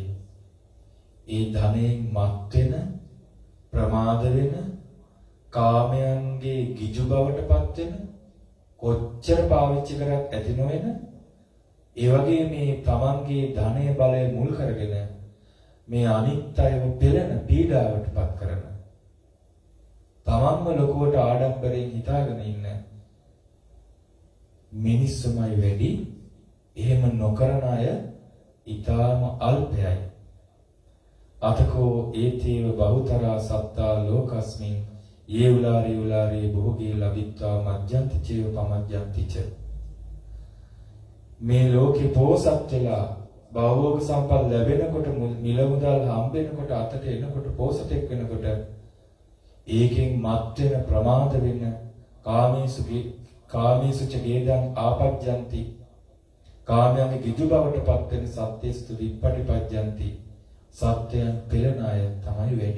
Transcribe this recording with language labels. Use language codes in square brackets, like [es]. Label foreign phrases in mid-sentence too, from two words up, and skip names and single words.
[si] ඒ ධනයෙන් මත් වෙන, ප්‍රමාද වෙන, කාමයන්ගේ ගිජු බවටපත් වෙන, කොච්චර පාවිච්චි කරත් ඇති නොවන, ඒ වගේ මේ තමන්ගේ ධනය බලය මුල් කරගෙන මේ අනිත් අයව පෙළෙන, පීඩාවටපත් කරන, තමන්ම ලොකුවට ආඩම්බරයෙන් හිතාගෙන ඉන්න මිනිස්සුමයි වැඩි. එහෙම නොකරන අය ඊටාම අල්පයයි. [pi] අතකෝ ඒතේව බහුතරා සත්තා ලෝකස්මින් යේ උලාරේ බොහෝගේ ලබිත්වා මජ්ජන්ති චේව පමජ්ජන්ති ච. [si] මේ ලෝකේ පෝසත් වෙලා භවෝග සම්පත් ලැබෙනකොට මිල මුදල් හම්බෙනකොට අතට එනකොට පෝසතෙක් වෙනකොට ඒකෙන් මත් වෙන ප්‍රමාද වෙන [pi] කාමීසුච ගේදං ආපජ්ජන්ති [si] කාමයන්ගේ ගිජු බවට පත් වෙන [pi] සත්‍යස්තු විප්පටිපජ්ජන්ති [si] සත්‍යයන් පෙළන අය තමයි වැඩි.